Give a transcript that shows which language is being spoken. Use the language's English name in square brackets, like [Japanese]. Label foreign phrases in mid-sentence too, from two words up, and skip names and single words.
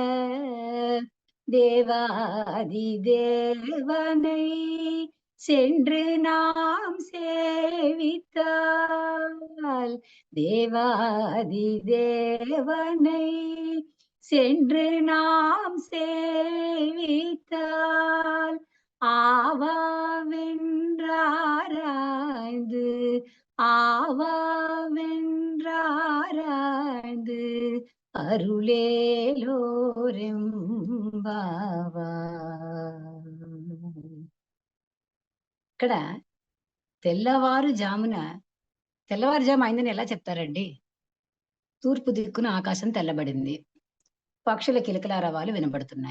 [Tamil] தேவாதி தேவனை சென்று நாம் சேவித்தால், தேவாதி தேவனை சென்று நாம் சேவித்தால், ஆவாவென்றாராய்ந்து ஆவாவென்றாராய்ந்து అరుళేలోరెంబావాయ్. [Telugu] ఇక్కడ తెల్లవారుజాము అయిందని ఎలా చెప్తారండి? తూర్పు దిక్కున ఆకాశం తెల్లబడింది, పక్షుల కిలకిలారవాలు వినబడుతున్నాయి.